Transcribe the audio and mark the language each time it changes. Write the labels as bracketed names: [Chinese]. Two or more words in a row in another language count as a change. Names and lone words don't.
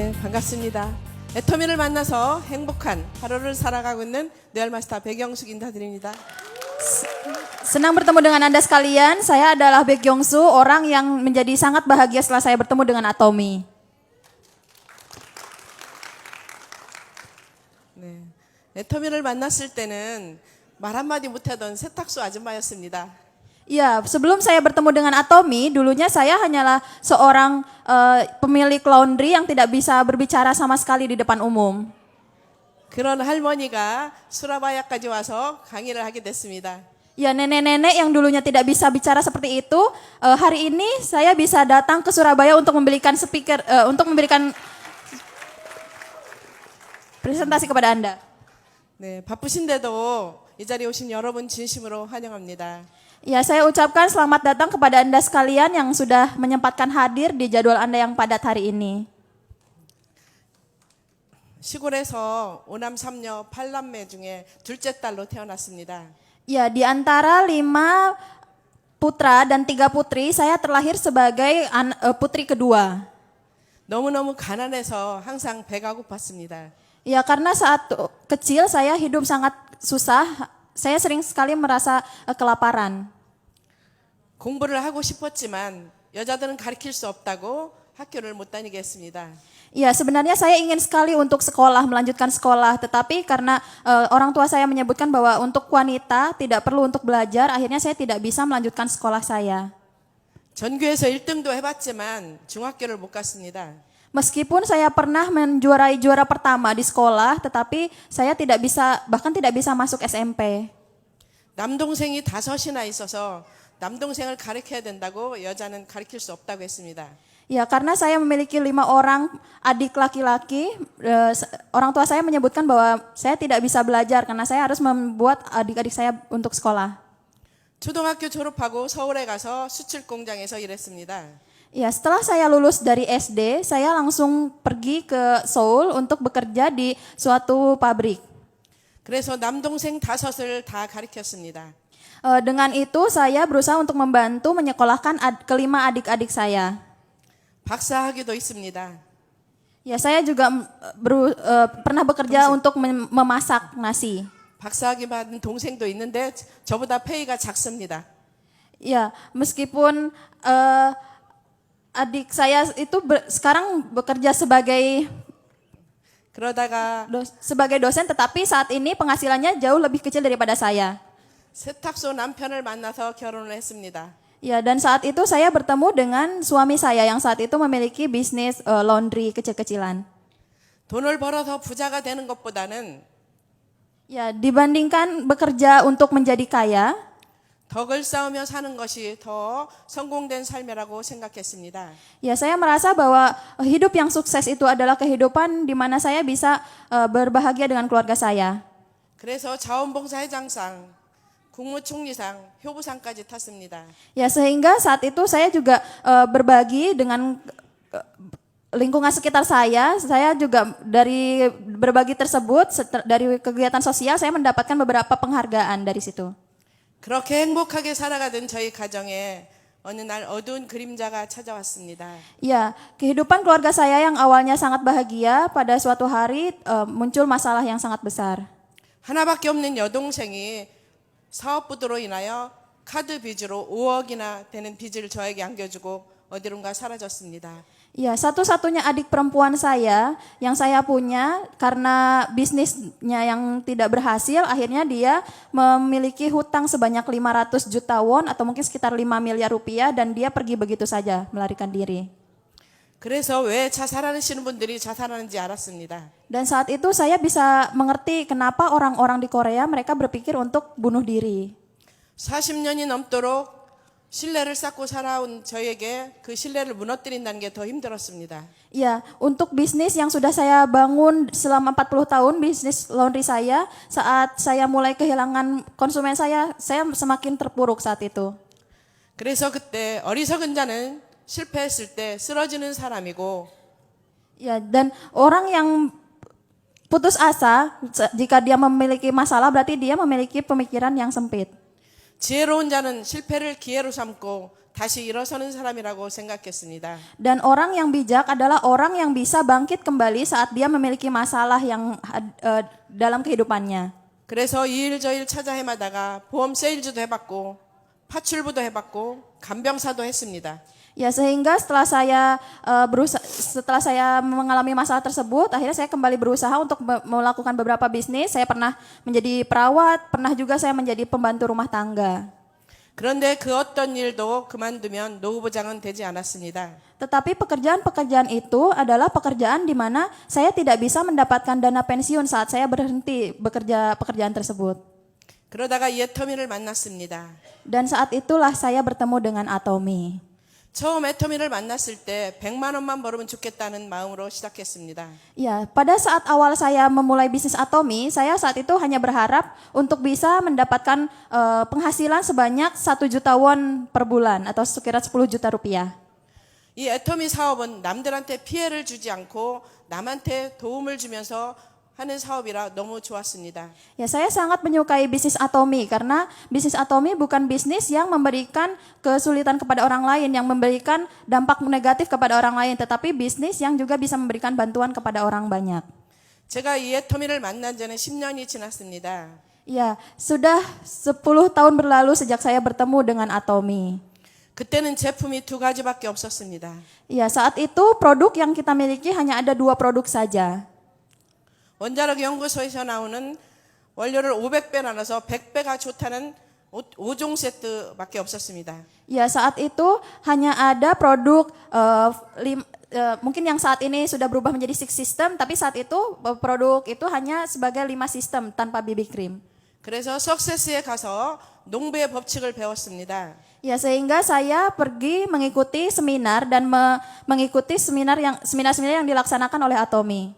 [Korean] 반갑습니다. 애터미를 만나서 행복한 하루를 살아가고 있는 네얼마스터 백영숙 인사드립니다. [Indonesian] Senang bertemu dengan Anda sekalian. Saya adalah Baek Yongsu, orang yang menjadi sangat bahagia setelah saya bertemu dengan Atomi. [Korean] 네, 애터미를 만났을 때는 말 한마디 못하던 세탁소 아줌마였습니다. [Indonesian] Ya, sebelum saya bertemu dengan Atomi, dulunya saya hanyalah seorang pemilik laundry yang tidak bisa berbicara sama sekali di depan umum. [Korean] 그런 할머니가 수라바야까지 와서 강의를 하게 됐습니다. [Indonesian] Ya, nenek-nenek yang dulunya tidak bisa bicara seperti itu, hari ini saya bisa datang ke Surabaya untuk memberikan untuk memberikan presentasi kepada Anda. [Korean] 네, 바쁘신데도 이 자리에 오신 여러분 진심으로 환영합니다. [Indonesian] Ya, saya ucapkan selamat datang kepada Anda sekalian yang sudah menyempatkan hadir di jadwal Anda yang padat hari ini. [Korean] 시골에서 오남 삼녀 8남매 중에 둘째 딸로 태어났습니다. [Indonesian] Ya, di antara 5 putra dan 3 putri, saya terlahir sebagai putri kedua. [Korean] 너무너무 가난해서 항상 배가 고팠습니다. [Indonesian] Ya, karena saat kecil saya hidup sangat susah, saya sering sekali merasa kelaparan. [Korean] 공부를 하고 싶었지만 여자들은 가르칠 수 없다고 학교를 못 다니게 했습니다. [Indonesian] Ya, sebenarnya saya ingin sekali untuk sekolah, melanjutkan sekolah, tetapi karena orang tua saya menyebutkan bahwa untuk wanita tidak perlu untuk belajar, akhirnya saya tidak bisa melanjutkan sekolah saya. [Korean] 전교에서 1등도 해봤지만 중학교를 못 갔습니다. [Indonesian] Meskipun saya pernah menjuarai juara pertama di sekolah, tetapi saya tidak bisa, bahkan tidak bisa masuk SMP. [Korean] 남동생이 5이나 있어서 남동생을 가르쳐야 된다고 여자는 가르칠 수 없다고 했습니다. [Indonesian] Ya, karena saya memiliki 5 orang adik laki-laki, orang tua saya menyebutkan bahwa saya tidak bisa belajar karena saya harus membuat adik-adik saya untuk sekolah. [Korean] 초등학교 졸업하고 서울에 가서 수출 공장에서 일했습니다. [Indonesian] Ya, setelah saya lulus dari SD, saya langsung pergi ke Seoul untuk bekerja di suatu pabrik. [Korean] 그래서 남동생 5을 다 가르쳤습니다. [Indonesian] Dengan itu saya berusaha untuk membantu menyekolahkan kelima adik-adik saya. [Korean] 박사학위도 있습니다. [Indonesian] Ya, saya juga pernah bekerja untuk memasak nasi. [Korean] 박사학위 받은 동생도 있는데 저보다 페이가 작습니다. [Indonesian] Ya, meskipun adik saya itu sekarang bekerja sebagai [Korean] 그러다가 [Indonesian] dosen, tetapi saat ini penghasilannya jauh lebih kecil daripada saya. [Korean] 세탁소 남편을 만나서 결혼을 했습니다. [Indonesian] Ya, dan saat itu saya bertemu dengan suami saya yang saat itu memiliki bisnis laundry kecil-kecilan. [Korean] 돈을 벌어서 부자가 되는 것보다는 [Indonesian] Ya, dibandingkan bekerja untuk menjadi kaya, [Korean] 덕을 쌓으며 사는 것이 더 성공된 삶이라고 생각했습니다. [Indonesian] ya saya merasa bahwa hidup yang sukses itu adalah kehidupan di mana saya bisa berbahagia dengan keluarga saya. [Korean] 그래서 자원봉사회장상, 국무총리상, 효부상까지 탔습니다. [Indonesian] Ya, sehingga saat itu saya juga berbagi dengan lingkungan sekitar saya juga dari berbagi tersebut, dari kegiatan sosial saya mendapatkan beberapa penghargaan dari situ. [Korean] 그렇게 행복하게 살아가던 저희 가정에 어느 날 어두운 그림자가 찾아왔습니다. [Indonesian] Ya, kehidupan keluarga saya yang awalnya sangat bahagia, pada suatu hari muncul masalah yang sangat besar. [Korean] 하나밖에 없는 여동생이 사업부도로 인하여 카드 빚으로 5억이나 되는 빚을 저에게 안겨주고 어디론가 사라졌습니다. [Indonesian] Ya, satu-satunya adik perempuan saya yang saya punya, karena bisnisnya yang tidak berhasil, akhirnya dia memiliki hutang sebanyak 500 juta won atau mungkin sekitar 5 miliar rupiah dan dia pergi begitu saja melarikan diri. [Korean] 그래서 왜 자살하시는 분들이 자살하는지 알았습니다. [Indonesian] Dan saat itu saya bisa mengerti kenapa orang-orang di Korea mereka berpikir untuk bunuh diri. [Korean] 40년이 넘도록 신뢰를 쌓고 살아온 저에게 그 신뢰를 무너뜨린다는 게 더 힘들었습니다. [Indonesian] Ya, untuk bisnis yang sudah saya bangun selama 40 tahun, bisnis laundry saya, saat saya mulai kehilangan konsumen saya semakin terpuruk saat itu. [Korean] 그래서 그때 어리석은 자는 실패했을 때 쓰러지는 사람이고 [Indonesian] Ya, dan orang yang putus asa jika dia memiliki masalah berarti dia memiliki pemikiran yang sempit. [Korean] 지혜로운 자는 실패를 기회로 삼고 다시 일어서는 사람이라고 생각했습니다. [Indonesian] Dan orang yang bijak adalah orang yang bisa bangkit kembali saat dia memiliki masalah yang dalam kehidupannya. [Korean] 그래서 이 일 저 일 찾아 헤매다가 보험 세일즈도 해봤고 파출부도 해봤고 간병사도 했습니다. [Indonesian] Ya sehingga setelah saya mengalami masalah tersebut, akhirnya saya kembali berusaha untuk melakukan beberapa bisnis. Saya pernah menjadi perawat, pernah juga saya menjadi pembantu rumah tangga. [Korean] 그런데 그 어떤 일도 그만두면 노후보장은 되지 않았습니다. [Indonesian] Tetapi pekerjaan-pekerjaan itu adalah pekerjaan di mana saya tidak bisa mendapatkan dana pensiun saat saya berhenti bekerja pekerjaan tersebut. [Korean] 그러다가 이 애터미를 만났습니다. [Indonesian] Dan saat itulah saya bertemu dengan Atomy. [Korean] 처음 애터미를 만났을 때 100만 원만 벌으면 좋겠다는 마음으로 시작했습니다. [Indonesian] Ya, pada saat awal saya memulai bisnis Atomy, saya saat itu hanya berharap untuk bisa mendapatkan penghasilan sebanyak 1 juta won per bulan atau sekira 10 juta rupiah. [Korean] 이 애터미 사업은 남들한테 피해를 주지 않고 남한테 도움을 주면서 하는 사업이라 너무 좋았습니다. [Indonesian] Ya, saya sangat menyukai bisnis Atomy karena bisnis Atomy bukan bisnis yang memberikan kesulitan kepada orang lain, yang memberikan dampak negatif kepada orang lain, tetapi bisnis yang juga bisa memberikan bantuan kepada orang banyak. [Korean] 제가 이 애터미를 만난 지는 10년이 지났습니다. [Indonesian] Ya, sudah 10 tahun berlalu sejak saya bertemu dengan Atomy. [Korean] 그때는 제품이 2가지밖에 없었습니다. [Indonesian] Ya, saat itu produk yang kita miliki hanya ada 2 produk saja. [Korean] 원자력 연구소에서 나오는 원료를 500배 나눠서 100배가 좋다는 5종 세트밖에 없었습니다. [Indonesian] Ya, saat itu hanya ada produk mungkin yang saat ini sudah berubah menjadi 6 system, tapi saat itu produk itu hanya sebagai 5 sistem tanpa BB cream. [Korean] 그래서 석세스에 가서 농부의 법칙을 배웠습니다. [Indonesian] Ya, sehingga saya pergi mengikuti seminar dan mengikuti seminar yang dilaksanakan oleh Atomy.